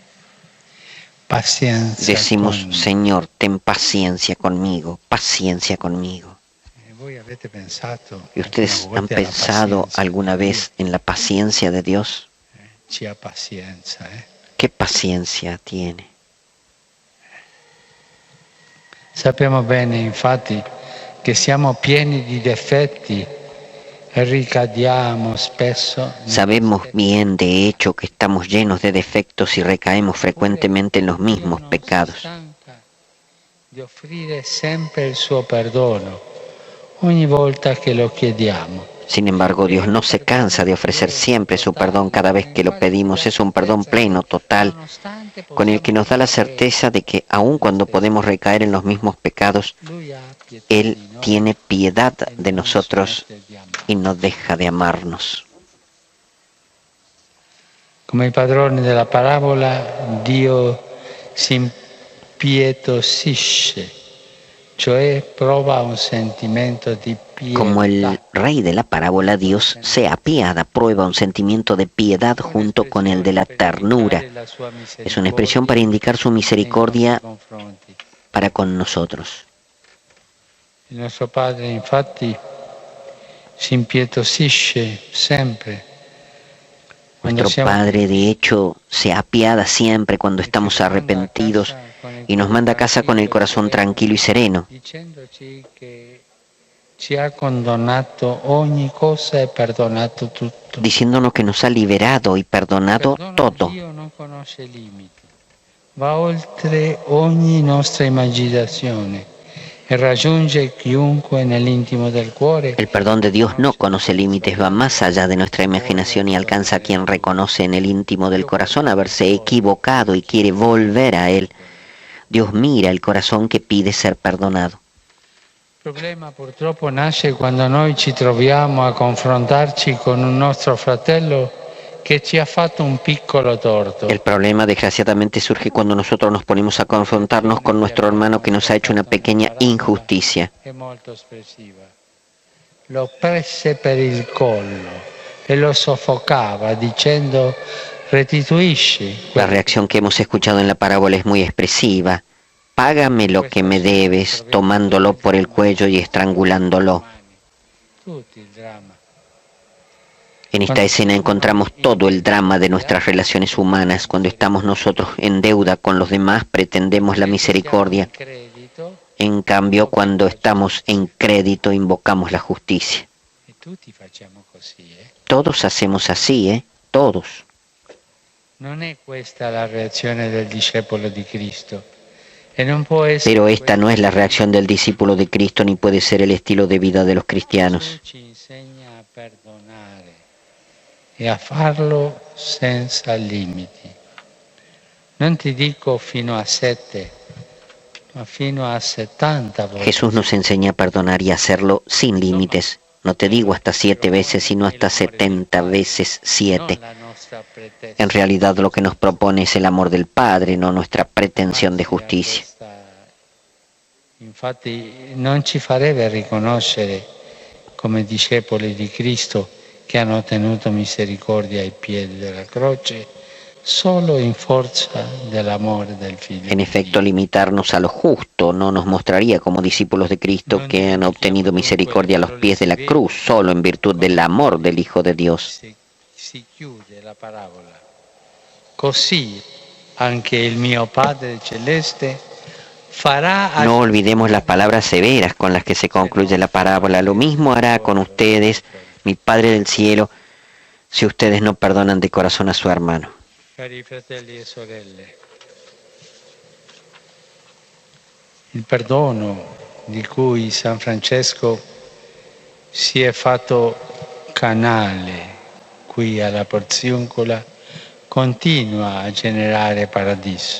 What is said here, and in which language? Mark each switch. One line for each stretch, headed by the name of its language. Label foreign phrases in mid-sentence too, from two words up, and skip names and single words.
Spanish: Paciencia. Decimos,
Italian: con me.
Spanish: Señor, ten paciencia conmigo, paciencia conmigo.
Italian: Voi avete pensato
Spanish: ¿Y ustedes
Italian: alcune
Spanish: han
Italian: volte alla
Spanish: pensado
Italian: pazienza
Spanish: alguna
Italian: di Dio?
Spanish: vez en la paciencia de Dios?
Italian: Ci ha pazienza,
Spanish: ¿Qué paciencia tiene?
Italian: Sappiamo bene, infatti, che siamo pieni di difetti e ricadiamo spesso.
Spanish: Sabemos bien, de hecho, que estamos llenos de defectos y recaemos frecuentemente en los mismos pecados.
Italian: Di offrire sempre il suo perdono ogni volta che lo chiediamo.
Spanish: Sin embargo, Dios no se cansa de ofrecer siempre su perdón cada vez que lo pedimos. Es un perdón pleno, total, con el que nos da la certeza de que aun cuando podemos recaer en los mismos pecados, Él tiene piedad de nosotros y no deja de amarnos.
Italian: Come i padroni della parabola, Dio si impietosisce, cioè prova un sentimento di pietà.
Spanish: Como el rey de la parábola, Dios se apiada, prueba un sentimiento de piedad junto con el de la ternura. Es una expresión para indicar su misericordia para con nosotros.
Italian: Il nostro Padre, infatti, si impietosisce sempre.
Spanish: Nuestro Padre, de hecho, se apiada siempre cuando estamos arrepentidos y nos manda a casa con el corazón tranquilo y sereno,
Italian: dicendoci che ci ha condonato ogni cosa e perdonato tutto.
Spanish: diciéndonos que nos ha liberado y perdonado todo.
Italian: Dio non conosce limiti, va oltre ogni nostra immaginazione e raggiunge chiunque nell'intimo del cuore.
Spanish: El perdón de Dios no conoce límites, va más allá de nuestra imaginación y alcanza a quien reconoce en el íntimo del corazón haberse equivocado y quiere volver a Él. Dios mira el corazón que pide ser perdonado.
Italian: Il problema purtroppo nasce quando noi ci troviamo a confrontarci con un nostro fratello che ci ha fatto un piccolo torto.
Spanish: El problema desgraciadamente surge cuando nosotros nos ponemos a confrontarnos con nuestro hermano que nos ha hecho una pequeña injusticia.
Italian: È molto espressiva. Lo prese per il collo e lo soffocava dicendo restituisci.
Spanish: La reacción que hemos escuchado en la parábola es muy expresiva. Págame lo que me debes, tomándolo por el cuello y estrangulándolo.
Italian: Tutto il dramma.
Spanish: En esta escena encontramos todo el drama de nuestras relaciones humanas. Cuando estamos nosotros en deuda con los demás, pretendemos la misericordia. En cambio, cuando estamos en crédito, invocamos la justicia.
Italian: E tutti facciamo così,
Spanish: Todos hacemos así, Todos.
Italian: Non è questa la reazione del discepolo di Cristo. E non può essere.
Spanish: Pero esta no es la reacción del discípulo de Cristo ni puede ser el estilo de vida de los cristianos.
Italian: Gesù ci insegna a perdonare e a farlo senza limiti. Non ti dico fino a 7, ma fino a 70 volte.
Spanish: Jesús nos enseña a perdonar y a hacerlo sin límites. No te digo hasta 7 veces, sino hasta 70 veces 7.
Italian: Non la nostra pretesa.
Spanish: En realidad lo que nos propone es el amor del Padre, no nuestra pretensión de justicia.
Italian: Infatti non ci farebbe riconoscere come discepoli di Cristo che hanno ottenuto misericordia ai piedi della croce solo in forza dell'amore del Figlio.
Spanish: En efecto, limitarnos a lo justo no nos mostraría como discípulos de Cristo que han obtenido misericordia a los pies de la cruz, solo en virtud del amor del Hijo de Dios.
Italian: si chiude la parabola. Così anche il mio Padre Celeste farà.
Spanish: No olvidemos las palabras severas con las que se concluye la parábola. Lo mismo hará con ustedes, mi Padre del cielo, si ustedes no perdonan de corazón a su hermano.
Italian: Cari fratelli e sorelle, il perdono di cui San Francesco si è fatto canale qui alla Porziuncola continua a generare paradiso.